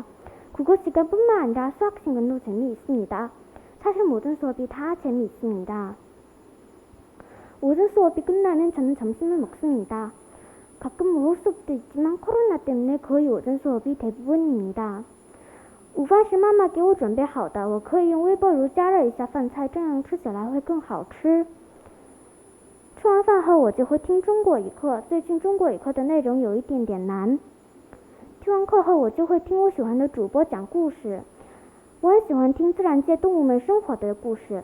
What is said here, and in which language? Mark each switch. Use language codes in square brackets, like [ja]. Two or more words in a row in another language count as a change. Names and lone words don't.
[ko] 국어 시간뿐만 아니라 수학 시간도 재미있습니다. 사실 모든 수업이 다 재미있습니다. 모든 수업이 끝나면 저는 점심을 먹습니다. 가끔 먹을 수업도 있지만 코로나 때문에 거의 오전 수업이 대부분입니다. [zh] 午饭是妈妈给我准备好的，我可以用微波炉加热一下饭菜，这样吃起来会更好吃。吃完饭后我就会听中国语课，最近中国语课的内容有一点点难。听完课后我就会听我喜欢的主播讲故事，我很喜欢听自然界动物们生活的故事。